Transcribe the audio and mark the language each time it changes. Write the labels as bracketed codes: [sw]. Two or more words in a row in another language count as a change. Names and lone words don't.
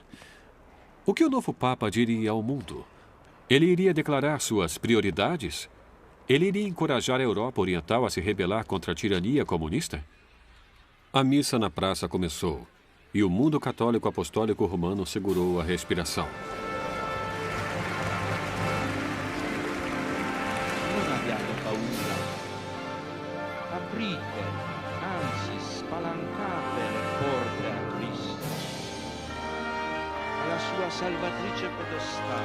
[pt] O que o novo Papa diria ao mundo? Ele iria declarar suas prioridades? Ele iria encorajar a Europa Oriental a se rebelar contra a tirania comunista? A missa na praça começou e o mundo católico apostólico romano segurou a respiração. [it] Non abbiate paura. Aprite, anzi spalancate le porte a Cristo, alla sua salvatrice potestà.